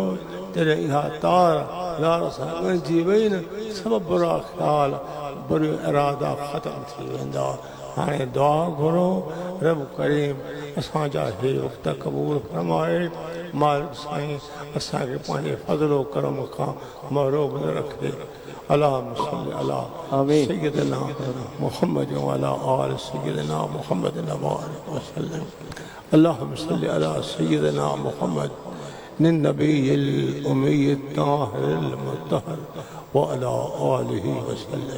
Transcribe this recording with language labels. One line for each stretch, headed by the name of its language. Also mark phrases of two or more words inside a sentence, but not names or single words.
Sindhi: जॾहिं इहा तार यार सां ॻंढिजी वई न, सभु बुरा ख़्याल बुरा इरादा ख़तमु थी वेंदा। हाणे दुआ घुरो रब करीम असांजा हे वक़्त क़बूल फरमाए। मालिक साईं असां खे पंहिंजे फज़लो करम खां महरूम न रखे।
Arabic: اللهم صل على سيدنا محمد وعلى آل سيدنا محمد وسلم. اللهم صل على سيدنا محمد النبي الأمي الطاهر المطهر وعلى آله وسلم.